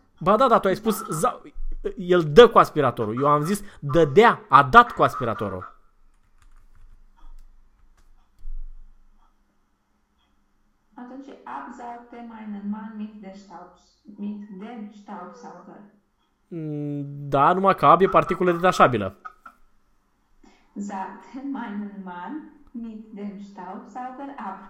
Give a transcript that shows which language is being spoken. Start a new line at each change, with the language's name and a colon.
Romanian: Ba da, tu ai spus el dă cu aspiratorul. Eu am zis dădea, a dat cu aspiratorul.
German: Atunci absaugte meinen Mann mit dem Staubsauger.
Romanian: Da, numai că ab e particulă detașabilă.
German: Sagte meinen Mann mit dem Staubsauger ab.